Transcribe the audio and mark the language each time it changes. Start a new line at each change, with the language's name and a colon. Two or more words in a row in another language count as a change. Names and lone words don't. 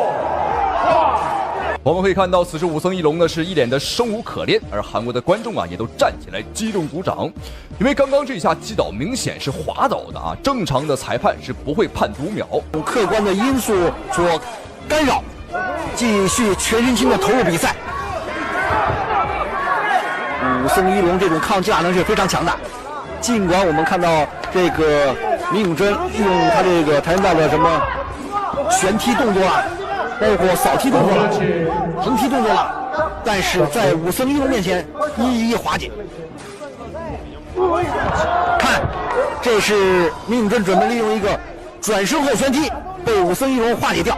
Chinese: 我們可以看到，此時武僧一龍呢是一臉的生無可戀，而韓國的觀眾啊也都站起來激動鼓掌，因為剛剛這一下擊倒明顯是滑倒的啊，正常的裁判是不會判讀秒。客觀的因素所干擾，繼續全身心的投入比賽。武僧一龍這種抗擊壓能是非常強大，儘管我們看到這個明永珍用他这个跆拳道的什么旋踢动作啊，包括扫踢动作了、横踢动作了，但是在武僧一龙面前一一化解。看，这是明永珍准备利用一个转身后旋踢被武僧一龙化解掉。